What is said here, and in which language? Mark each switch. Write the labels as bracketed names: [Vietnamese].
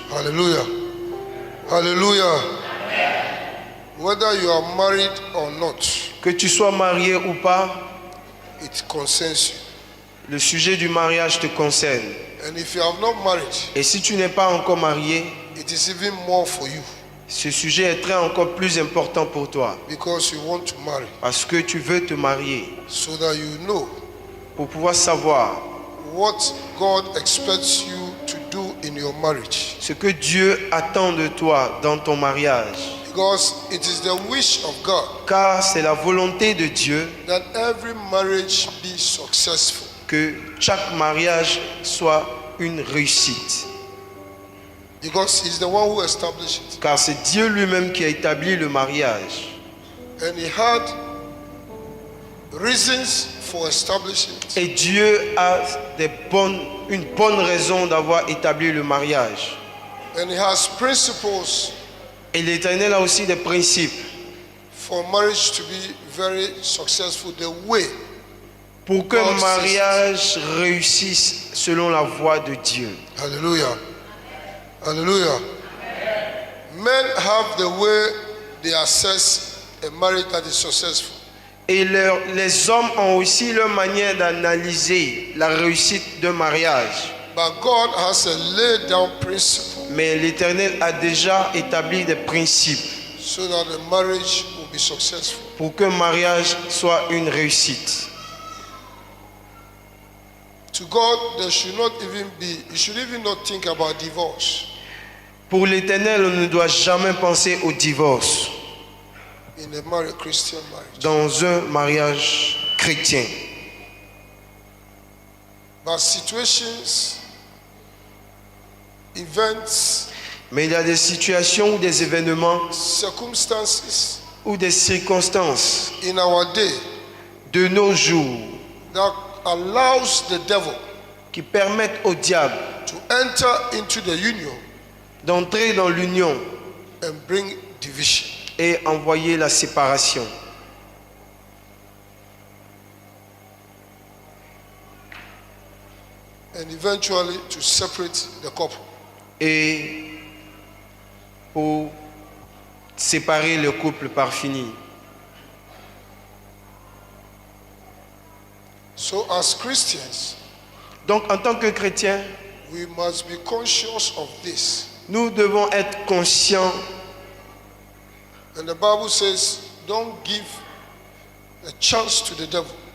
[English] Hallelujah. Hallelujah. Whether you are married or not, [French] Que tu sois marié ou pas, [English] it concerns you. [French] le sujet du mariage te concerne. [English] And if you have not married, [French] Et si tu n'es pas encore marié, [English] it is even more for you [French] ce sujet est très encore plus important pour toi. [English] because you want to marry [French] Parce que tu veux te marier [English] so that you know [French] pour pouvoir savoir [English] what God expects you to do in your marriage. [French] ce que Dieu attend de toi dans ton mariage. [English] Because it is the wish of God [French] Car c'est la volonté de Dieu [English] that every marriage be successful. [French] que chaque mariage soit une réussite. [English] Because he's the one who established it. [French] Car c'est Dieu lui-même qui a établi le mariage. [English] And he had reasons for establishing it. [French] Et Dieu a une bonne raison d'avoir établi le mariage. [English] And he has principles [French] Et l'Éternel a aussi des principes [English] for marriage to be very successful the way. [French] pour qu'un mariage réussisse selon la voie de Dieu. [English] Hallelujah. Hallelujah. Men have the way they assess a marriage that is successful. [French] Et les hommes ont aussi leur manière d'analyser la réussite d'un mariage. [English] But God has a laid down principle [French] Mais l'Éternel a déjà établi des principes [English] so that the marriage will be successful. [French] pour qu'un mariage soit une réussite. [English] To God, there should not even be, you should even not think about divorce [French] Pour l'Éternel, on ne doit jamais penser au divorce [English] in a married Christian marriage. [French] dans un mariage chrétien. [English] But situations, events, [French] Mais il y a des situations ou des événements [English] circumstances [French] ou des circonstances [English] in our day [French] de nos jours [English] that allows the devil [French] qui permettent au diable [English] to enter into the union [French] d'entrer dans l'union [English] and bring division. [French] et envoyer la séparation. [English] And eventually to separate the couple. [French] Et pour séparer le couple par fini. [English] So as Christians, [French] Donc en tant que chrétiens, [English] we must be conscious of this. [French] nous devons être conscients. [English] And the Bible says, don't give a chance to the devil.